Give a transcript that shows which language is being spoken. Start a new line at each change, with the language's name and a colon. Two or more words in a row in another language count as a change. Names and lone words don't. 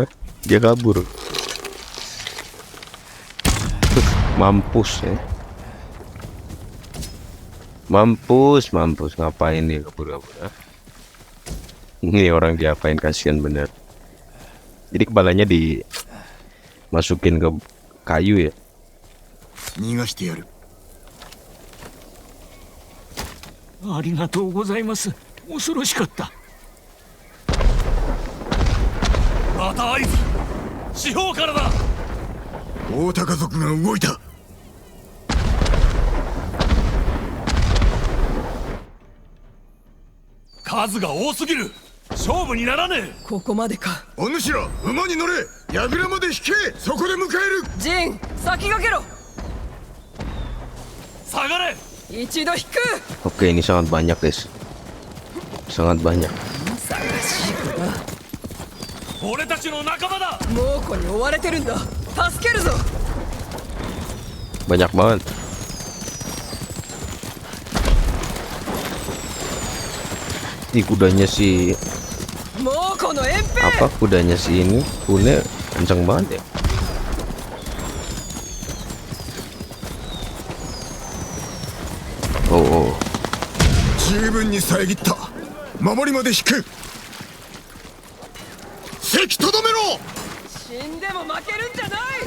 Indonesian: Dia kabur. Mampus ya. Mampus. Ngapain dia kabur-kabur? Ini orang diapain, kasihan bener. Jadi kepalanya dimasukin ke kayu ya.
Japanese: 逃がしてやる。ありがとうございます。恐ろしかった。また合図。四方からだ。大高族が動いた。数が多すぎる。勝負にならねえ。ここまでか。お主ら馬に乗れ。櫓まで引け。そこで迎える。ジン、先駆けろ。下がれ。一度引く。
Indonesian: Oke, ini sangat banyak, guys. Sangat banyak.
Japanese: 俺たちの仲間だ。猛虎に追われてるんだ。助けるぞ。
Indonesian: Banyak banget. Di kudanya si apa? Kudanya si ini, Kune kenceng banget ya. Oh.
Japanese: 十分に遮った。守りまで引く。せきとどめろ。死んでも負けるんじゃない。